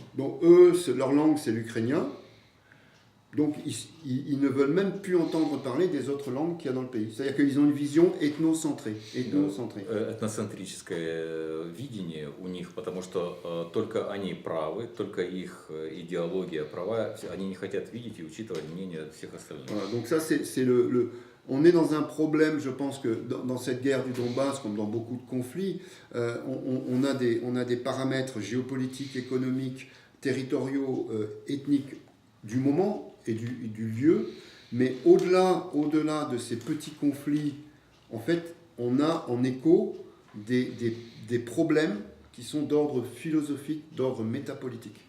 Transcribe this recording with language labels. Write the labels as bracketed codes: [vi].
[fr] Donc eux, leur langue, c'est l'ukrainien. Donc ils ne veulent même plus entendre parler des autres langues qu'il y a dans le pays. C'est-à-dire qu'ils ont une vision ethnocentrée. [ru] Этноцентрическое видение у них, потому что только они правы, только их идеология права, они не хотят видеть и учитывать мнение всех остальных. [fr] Voilà, donc ça, on est dans un problème, je pense que dans cette guerre du Donbass, comme dans beaucoup de conflits, on a des paramètres géopolitiques, économiques, territoriaux, ethniques du moment et du lieu, mais au-delà de ces petits conflits, en fait, on a en écho des problèmes qui sont d'ordre philosophique, d'ordre métapolitique.